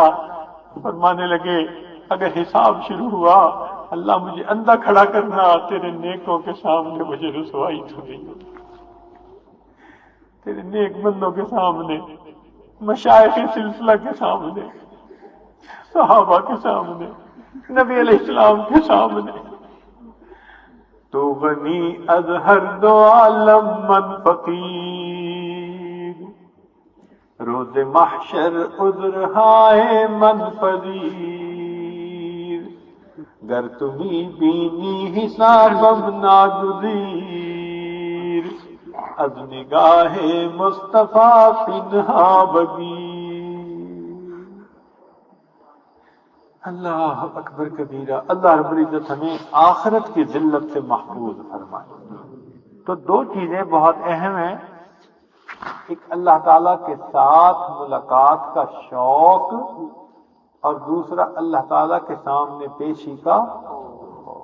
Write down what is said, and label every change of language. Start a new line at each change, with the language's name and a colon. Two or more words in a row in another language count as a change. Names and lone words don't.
Urdu: فرمانے لگے اگر حساب شروع ہوا اللہ مجھے اندھا کھڑا کرنا تیرے نیکوں کے سامنے مجھے رسوائی تو نہیں ہوگی، تیرے نیک بندوں کے سامنے، مشائخ سلسلہ کے سامنے، صحابہ کے سامنے، نبی علیہ السلام کے سامنے۔
Persian: تو غنی از ہر دو عالم من فقیر، روز محشر عذر ہائے من پذیر، گر تمی بینی حسابم ناگزیر، از نگاہ مصطفیٰ پنہا بگیر۔
Arabic: اللہ اکبر کبیرہ۔
Urdu: اللہ رب العزت ہمیں آخرت کی ذلت سے محفوظ فرمائے۔ تو دو چیزیں بہت اہم ہیں، ایک اللہ تعالیٰ کے ساتھ ملاقات کا شوق، اور دوسرا اللہ تعالیٰ کے سامنے پیشی کا خوف۔